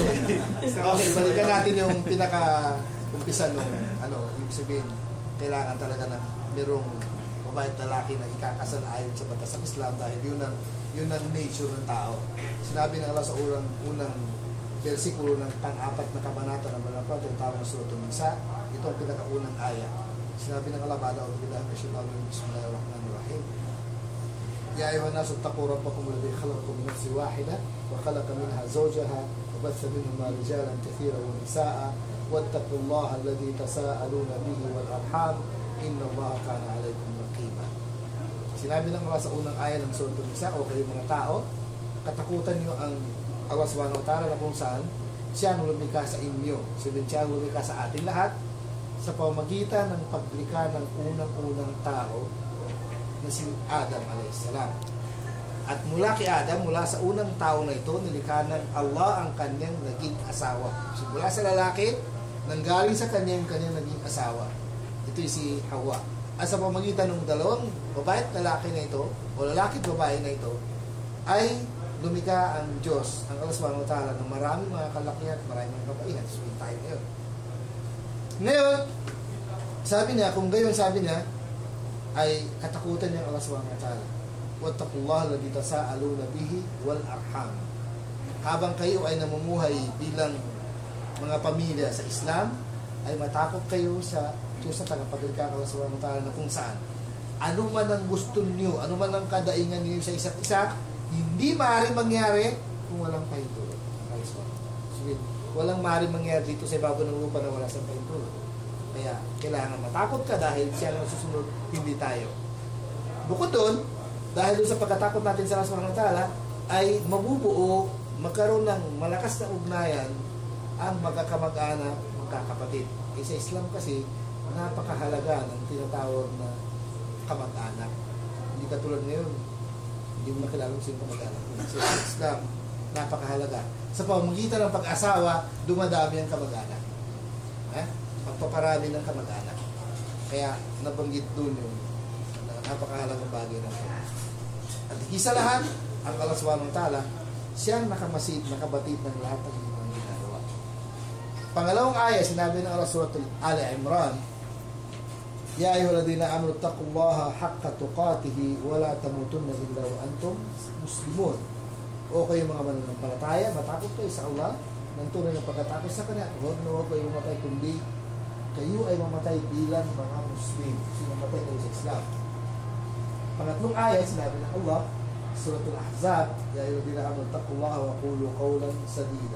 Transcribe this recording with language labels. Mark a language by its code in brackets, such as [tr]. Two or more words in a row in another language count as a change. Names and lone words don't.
[tl] Okay, balikan natin yung pinaka-umpisa nung, ibig sabihin, kailangan talaga na merong babae at lalaki na ikakasal ayon sa batas ng Islam dahil yun ang nature ng tao. Sinabi ng Allah sa unang versikulo ng pang-apat na kabanata ng Malapad, yung tawag ng Surat An-Nisa, ito ang pinakaunang aya. Sinabi ng Allah, [ar] بعد أعوذ بالله من الشيطان الرجيم بسم الله الرحيم. يا أيها الناس اتقوا ربكم الذي خلقكم من نفس واحدة وخلق منها زوجها وبث منهما رجالا كثيرا ونساء واتقوا الله الذي تساءلون به والأرحام إن الله كان عليكم رقيبا. [tl] Sinabi ng Allah sa unang aya ng Surat An-Nisa, o kayo mga tao, katakutan niyo ang Allah [ar] سبحانه وتعالى [tl] na kung saan siya ang lumikha sa inyo. Sabihin siya ang lumikha sa ating lahat sa pamamagitan ng paglikha ng unang-unang tao na si Adam a.s. At mula kay Adam, mula sa unang tao na ito, nilikha ng Allah ang kanyang naging asawa. So, mula sa lalaki, nanggaling sa kanyang naging asawa. Ito si Hawa. At sa pamamagitan ng dalawang babae at lalaki na ito, o lalaki at babae na ito, ay lumikha ang Diyos, ang Allah [ar] سبحانه وتعالى, [tl] ng maraming mga kalakihan at maraming mga kabaihan. So, yung tayo ngayon. Ngayon, sabi niya, kung gayon sabi niya, ay katakutan niya ang Allah [ar] سبحانه وتعالى. واتقوا الله الذي تساءلون به والأرحام. [tl] Habang kayo ay namumuhay bilang mga pamilya sa Islam, ay matakot kayo sa Diyos sa tagapaglikha ng Allah [ar] سبحانه وتعالى [tl] na kung saan. Ano man ang gusto niyo, ano man ang kadaingan niyo sa isa't isa, hindi maaaring mangyari kung walang pahintulot. Walang maaaring mangyari dito sa ibabaw ng lupa na wala sa pahintulot. Kaya kailangan matakot ka dahil siya ang susunod, hindi tayo. Bukod doon, dahil doon sa pagkatakot natin sa Allah [ar] سبحانه وتعالى, [tl] ay mabubuo, magkaroon ng malakas na ugnayan ang magkakamag-anak, magkakapatid. Sa Islam kasi, napakahalaga ng tinatawag na kamag-anak. Hindi katulad ngayon, hindi mo nakilala kung sino kamag-anak. Sa Islam, napakahalaga. Sa pamamagitan ng pag-asawa, dumadami ang kamag-anak. Pagpaparami ng kamag-anak. Kaya nabanggit doon yung napakahalagang bagay na ito. At isa lahat, ang Allah [ar] سبحانه وتعالى, [tl] siyang nakamasid, nakabatid ng lahat ng mga ginagawa. Pangalawang aya, sinabi ng Allah Surat Ali Imran, [ar] يا أيها الذين آمنوا اتقوا الله حق تقاته ولا تموتن إلا وأنتم مسلمون. [tl] O kayo mga mananampalataya, matakot kayo sa Allah ng tunay na pagkatakot sa Kanya. Huwag kayo mamatay kundi kayo ay mamatay bilang mga Muslim. Mamatay kayo sa Islam. Pangatlong ayat, sinabi ng Allah, Suratul Ahzab, [ar] يا أيها الذين آمنوا اتقوا الله وقولوا قولا سديدا.